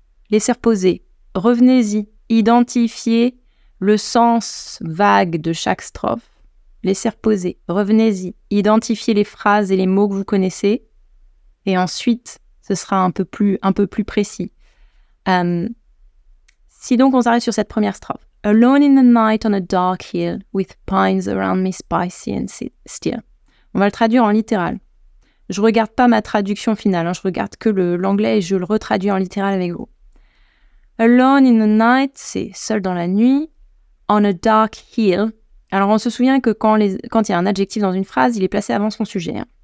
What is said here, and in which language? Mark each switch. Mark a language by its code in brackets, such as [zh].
[fr] Laissez reposer, revenez-y, identifiez le sens vague de chaque strophe, laissez reposer, revenez-y, identifiez les phrases et les mots que vous connaissez, et ensuite, ce sera un peu plus précis. Si donc on s'arrête sur cette première strophe. [en] Alone in the night on a dark hill, with pines around me spicy and still. [fr] On va le traduire en littéral. Je ne regarde pas ma traduction finale, je regarde que l'anglais et je le retraduis en littéral avec vous. [en] Alone in the night, [fr] c'est seul dans la nuit. [en] On a dark hill. [fr] Alors, on se souvient que quand il y a un adjectif dans une phrase, il est placé avant son sujet.